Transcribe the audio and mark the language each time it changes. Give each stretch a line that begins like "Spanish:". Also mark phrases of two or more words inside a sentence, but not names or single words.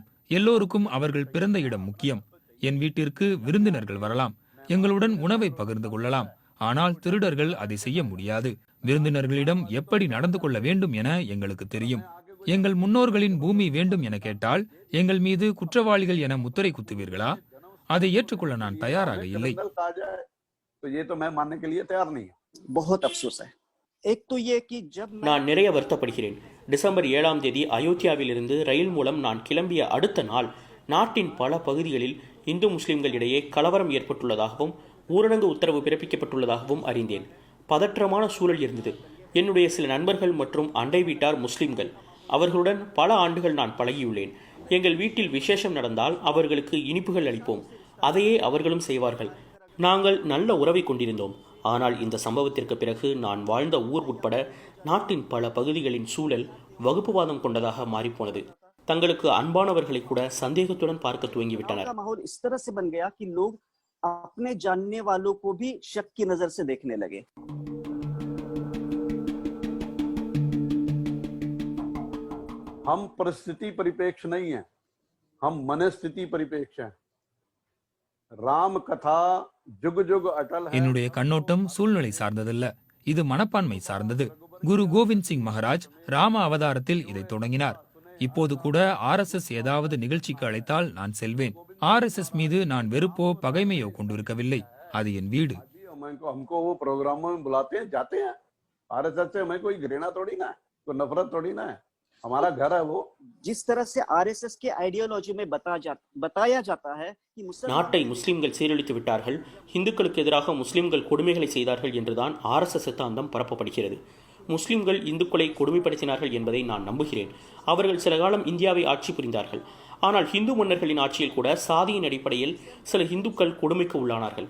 Tamil: எல்லோருக்கும் அவர்கள் பிறந்த இடம் முக்கியம். என் வீட்டிற்கு விருந்தினர்கள் வரலாம், எங்களுடன் உணவை பகிர்ந்து கொள்ளலாம். ஆனால் திருடர்கள் அதை செய்ய முடியாது. விருந்தினர்களிடம் எப்படி நடந்து கொள்ள வேண்டும் என எங்களுக்கு தெரியும். எங்கள் முன்னோர்களின் பூமி வேண்டும் என கேட்டால் எங்கள் மீது குற்றவாளிகள் என முத்திரை குத்துவீர்களா? அதை ஏற்றுக்கொள்ள நான் தயாராக இல்லை.
Hindi: बहुत अफसोस है. एक तो ये कि जब
Tamil: நான் நிறைய வருத்தப்படுகிறேன். டிசம்பர் 7ஆம் தேதி அயோத்தியாவிலிருந்து ரயில் மூலம் நான் கிளம்பிய அடுத்த நாள் நாட்டின் பல பகுதிகளில் இந்து முஸ்லிம்கள் இடையே கலவரம் ஏற்பட்டுள்ளதாகவும் ஊரடங்கு உத்தரவு பிறப்பிக்கப்பட்டுள்ளதாகவும் அறிந்தேன். பதற்றமான சூழல் இருந்தது. என்னுடைய சில நண்பர்கள் மற்றும் அண்டை வீட்டார் முஸ்லிம்கள். அவர்களுடன் பல ஆண்டுகள் நான் பழகியுள்ளேன். எங்கள் வீட்டில் விசேஷம் நடந்தால் அவர்களுக்கு இனிப்புகள் அளிப்போம். அதையே அவர்களும் செய்வார்கள். நாங்கள் நல்ல உறவை கொண்டிருந்தோம். ஆனால் இந்த சம்பவத்திற்கு பிறகு நான் வாழ்ந்த ஊர் உட்பட நாட்டின் பல பகுதிகளின் சூழல் வகுப்புவாதம் கொண்டதாக மாறிப்போனது. தங்களுக்கு அன்பானவர்களை கூட சந்தேகத்துடன் பார்க்க துவங்கிவிட்டனர்.
Hindi: माहौल इस तरह से बन गया कि लोग अपने जानने वालों को भी शक की नजर से देखने लगे. हम परिस्थिति परिपेक्ष नहीं है, हम मनस्थिति परिपेक्ष हैं. राम कथा जुग जुग अटल है.
Tamil: என்னுடைய கண்ணோட்டம் சூழ்நிலை சார்ந்ததல்ல, இது மனப்பான்மை சார்ந்தது. குரு கோவிந்த் சிங் மகாராஜ் ராம அவதாரத்தில் இதை தொடங்கினார். இப்போது கூட RSS ஏதாவது நிகழ்ச்சிக்கு அழைத்தால் நான் செல்வேன். RSS மீது நான் வெறுப்போ பகைமையோ கொண்டிருக்கவில்லை. அது என் வீடு.
Hindi: हमको वो प्रोग्रामों में बुलाते हैं, जाते हैं. RSS से हमें कोई घृणा थोड़ी ना है, कोई नफरत थोड़ी ना है. हमारा घर है वो. जिस तरह से RSS के आइडियोलॉजी में बताया जाता है कि
Tamil: நாட்டை முஸ்லிம்கள் சீரழித்து விட்டார்கள், இந்துக்களுக்கு எதிராக முஸ்லிம்கள் கொடுமைகளை செய்தார்கள் என்றுதான் RSS சித்தாந்தம் பரப்பப்படுகிறது. முஸ்லிம்கள் இந்துக்களை கொடுமைப்படுத்தினார்கள் என்பதை நான் நம்புகிறேன். அவர்கள் சில காலம் இந்தியாவை ஆட்சி புரிந்தார்கள். ஆனால் இந்து மன்னர்களின் ஆட்சியில் கூட சாதியின் அடிப்படையில் சில இந்துக்கள் கொடுமைக்கு உள்ளானார்கள்.